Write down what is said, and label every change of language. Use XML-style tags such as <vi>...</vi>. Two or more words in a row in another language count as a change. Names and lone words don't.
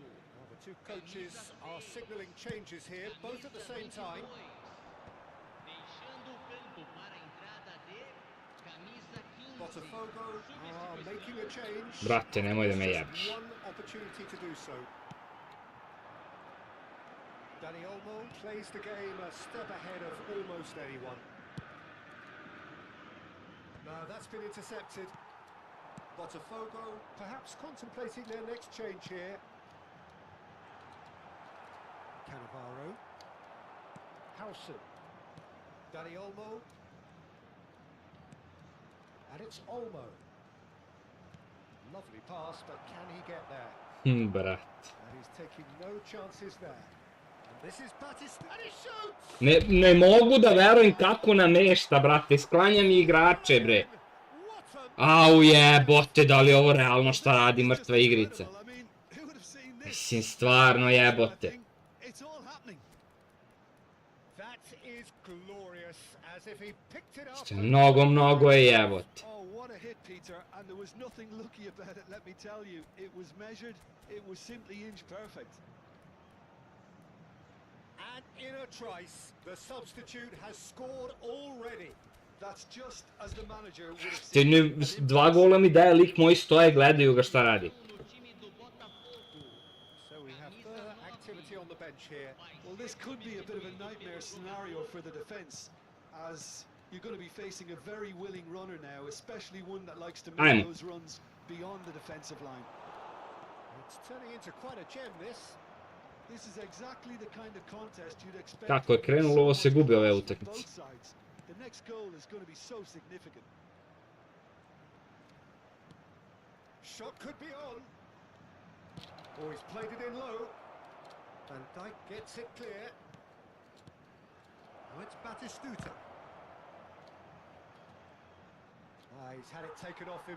<en>Well, the two coaches are signalling changes here, both at the same time.</en> <pt>Deixando o campo para a entrada de camisa 15.</pt> <en>Botafogo are making a change.</en> <sr>Brate, nemoj da me</sr> <en>Just</en> <sr>jebiš.</sr> <en>one opportunity to do so. Dani Olmo plays the game a step ahead of almost anyone. No, that's been intercepted. Botafogo perhaps contemplating their next change here. Cannavaro. Howson. Dani Olmo. And it's Olmo. Lovely pass, but can he get there?</en> <sr>Brat.</sr> <en>And he's taking no chances there. And this is Batista, and he shoots!</en> <sr>Ne mogu da verujem kako namešta, brate. Sklanja mi igrače, bre. Au jebote, da li je ovo realno šta radi mrtva igrica? Mislim, stvarno jebote.</sr> <en>It's all happening. That is glorious, as if he picked it up.</en> <sr>Mnogo je jebote.</sr> <en>Oh, what a hit, Peter, and there was nothing lucky about it, let me tell you. It was measured, it was simply inch perfect. And in a trice, the substitute has scored already. That's just as the manager would have</en> <sr>Te</sr> <en>seen.</en> <sr>dva gola mi daje, lik moji stoje, gledaju ga šta radi.</sr> <pt>No time do Botafogo.</pt> <en>So we have further activity on the bench here. Well, this could be a bit of a nightmare scenario for the defence, as you're going to be facing a very willing runner now, especially one that likes to make those runs beyond the defensive line. It's turning into quite a gem, this. This is exactly the kind of contest you'd expect.</en> <sr>Kako je krenulo, ovo se gubi ove utakmice.</sr> <en>The next goal is going to be so significant. Shot could be on. Oh, he's played it in low. Van Dijk gets it clear. Now it's Batistuta. He's had it taken off him.</en>